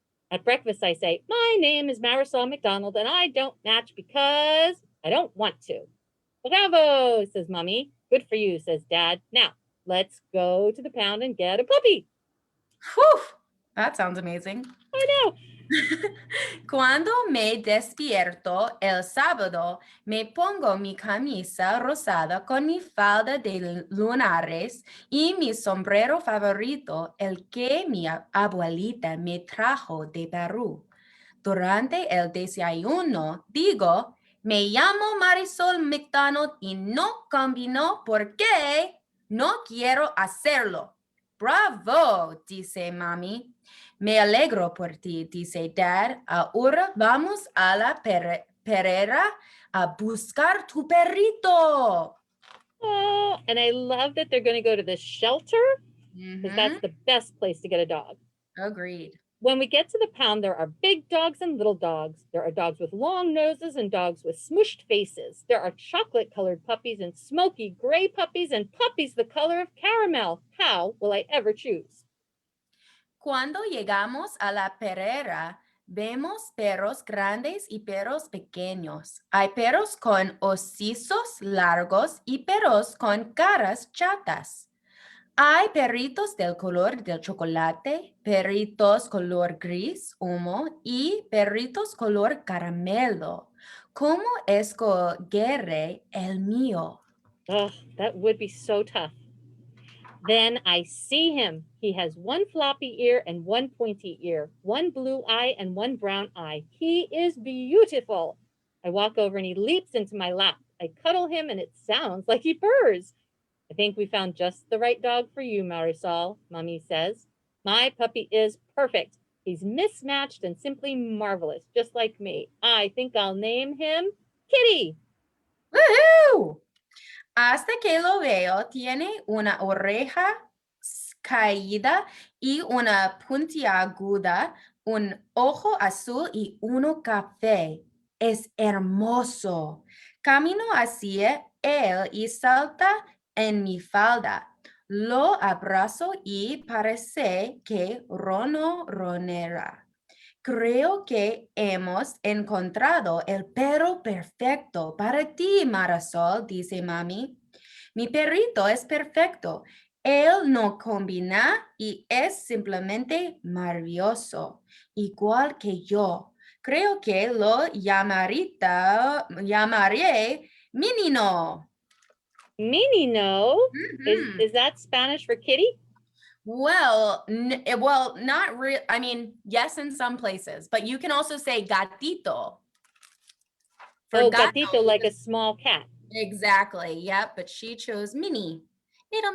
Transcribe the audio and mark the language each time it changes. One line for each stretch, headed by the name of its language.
English: At breakfast, I say, my name is Marisol McDonald, and I don't match because I don't want to. Bravo, says Mommy. Good for you, says Dad. Now, let's go to the pound and get a puppy. Whew, that sounds amazing. I know.
Spanish: Cuando me despierto el sábado, me pongo mi camisa rosada con mi falda de lunares y mi sombrero favorito, el que mi abuelita me trajo de Perú. Durante el desayuno, digo, me llamo Marisol McDonald y no combino porque no quiero hacerlo. Bravo, dice Mami. Me alegro por ti, dice Dad. Ahora vamos a la perrera a buscar tu perrito.
English: Oh, and I love that they're going to go to the shelter because that's the best place to get a dog. Agreed. When we get to the pound, there are big dogs and little dogs. There are dogs with long noses and dogs with smooshed faces. There are chocolate-colored puppies and smoky gray puppies and puppies the color of caramel. How will I ever choose?
Spanish: Cuando llegamos a la perrera, vemos perros grandes y perros pequeños. Hay perros con hocicos largos y perros con caras chatas. Hay perritos del color del chocolate, perritos color gris, humo y perritos color caramelo. ¿Cómo escogeré el mío?
English: Oh, that would be so tough. Then I see him. He has one floppy ear and one pointy ear, one blue eye and one brown eye. He is beautiful. I walk over and he leaps into my lap. I cuddle him and it sounds like he purrs. I think we found just the right dog for you, Marisol, Mommy says. My puppy is perfect. He's mismatched and simply marvelous, just like me. I think I'll name him Kitty. ¡Woohoo!
Spanish: Hasta que lo veo, tiene una oreja caída y una puntiaguda, un ojo azul y uno café. Es hermoso. Camino hacia él y salta en mi falda. Lo abrazo y parece que ronera. Creo que hemos encontrado el perro perfecto para ti, Marisol, dice Mami. Mi perrito es perfecto. Él no combina y es simplemente maravilloso, igual que yo. Creo que lo llamaré menino. Menino. Mhm.
English: Is that Spanish for kitty? Well, well, not real. I mean, yes, in some places, but you can also say gatito. For Oh,
Spanish: gato,
English: gatito, like a small cat. exactly. Yep, but she chose mini. Little